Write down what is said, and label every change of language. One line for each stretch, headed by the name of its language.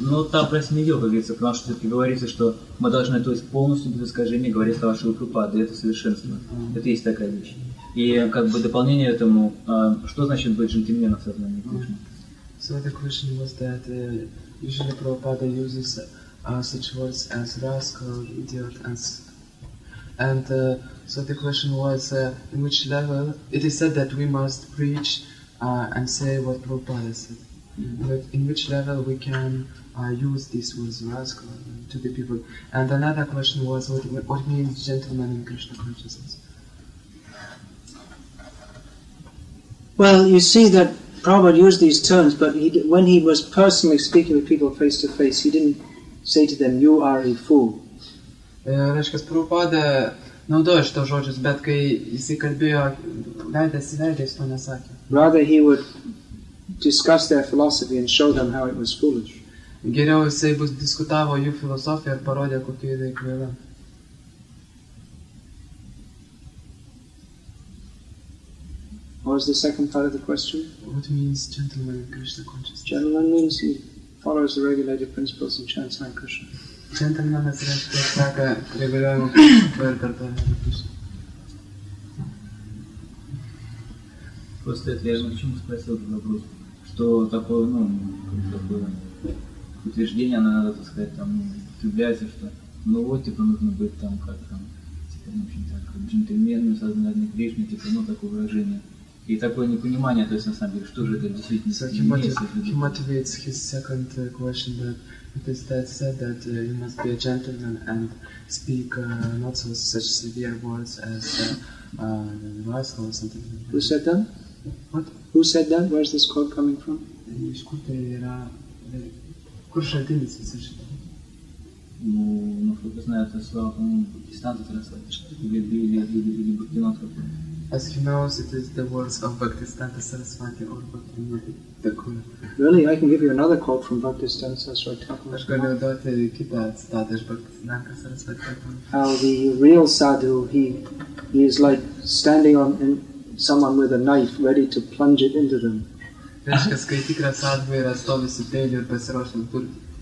Russian: Там про семью говорится, потому что все-таки говорится, что мы должны, то есть полностью без искажения говорить слова Шрилы Прабхупады, это совершенство. Это есть такая вещь. И как бы дополнение этому, что значит быть джентльменом в сознании Кришны?
English: So the question was that usually Prabhupada uses such words as rascal, idiot, and so the question was in which level it is said that we must preach and say what Prabhupada said. But in which level we can use these words rascal to the people. And another question was what means gentleman in Krishna consciousness. Well, you see that Prabhupada used these terms, but when he was personally speaking with people face to face, he didn't say to them, "You are a fool."
Lithuanian: Reiškia, Prabhupada naudoja šitos žodžius, bet kai jisai kalbėjo veidas į veidą, jis to nesakė.
English: Rather, he would discuss their philosophy and show them how it was foolish.
Lithuanian: Geriau jisai diskutavo jų filosofiją ir parodė, kokia jinai kvaila.
English: What was the second part of the question? What means gentleman in Krishna consciousness? Gentleman means he follows the regulated principles and chants Hare Krishna.
Lithuanian: Gentleman reiškia, seka reguliuojamų principų ir kartoja Hare Krishna.
Russian: Просто это я почему спросил этот вопрос, что такое, такое утверждение, оно надо, так сказать, там, употребляется, что, вот, типа, нужно быть там, как там, типа, очень так, джентльменом, сознательным Кришной, типа, такое выражение. И такое непонимание, то есть, на самом деле, что же это действительно
English: So he motivates his second question that it is said that you must be a gentleman and speak not such severe words as rascal or something like that. Who said that? What? Who said that? Where's this quote coming from?
Lithuanian: Iš kur tai yra, kur šaltinis visą šitą?
Russian: Насколько знаю, это слова, по-моему, Бхактисиданта Сарасвати или Бхактивинод какой-то.
English: As he knows, it is the words of Bhaktisiddhanta Saraswati or Bhaktivinoda Thakur. Really? I can give you another quote from Bhaktisiddhanta Saraswati Thakur.
Lithuanian: Aš galiu duoti kitą citatą iš Bhaktisiddhanta Saraswati Thakur.
English: How the real sadhu, he is like standing on someone with a knife, ready to plunge it into them.
Lithuanian: Reiškia, kai tikras sadhu yra stovi su peiliu ir pasiruošęs durti.